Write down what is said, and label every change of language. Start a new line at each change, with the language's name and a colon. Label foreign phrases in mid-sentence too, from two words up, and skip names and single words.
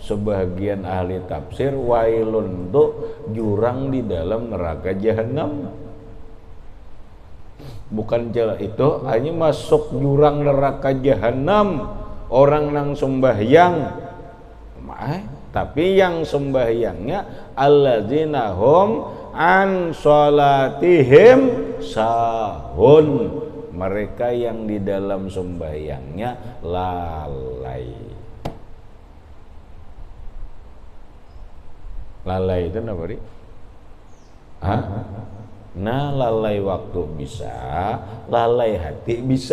Indonesian: sebagian ahli tafsir wailun itu jurang di dalam neraka jahanam.
Banjar: Bukan jalan itu hanya masuk jurang neraka jahanam orang nang sembahyang.
Indonesian: Tapi yang sembahyangnya
Arabic: الذين هم عن صلاتهم ساهون,
Indonesian: mereka yang di dalam sembahyangnya lalai. Lalai itu apa, Ri? Hah? Nah, lalai waktu bisa, lalai hati bisa.